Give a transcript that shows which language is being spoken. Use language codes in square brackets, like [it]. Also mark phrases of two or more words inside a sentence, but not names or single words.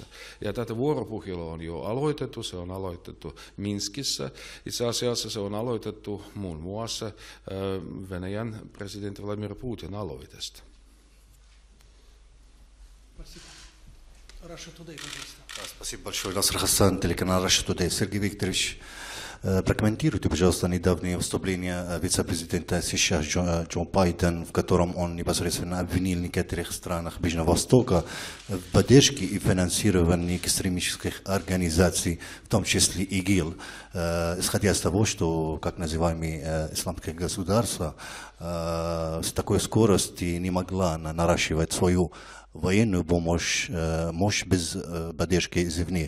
[fi] Ja tätä vuoropuhelua on jo aloitettu, se on aloitettu Minskissä. Itse asiassa se on aloitettu muun muassa Venäjän presidentti Vladimir Putin aloitesta. [ru] Спасибо большое. Наср Хасан, телеканал Russia Today. Сергей Викторович, прокомментируйте, пожалуйста, недавнее выступление вице-президента США Джо Байден, в котором он непосредственно обвинил некоторых странах Ближнего Востока в поддержке и финансировании экстремистских организаций, в том числе ИГИЛ, исходя из того, что, как называемые исламские государства, с такой скоростью не могла наращивать свою военную помощь, мощь без поддержки извне.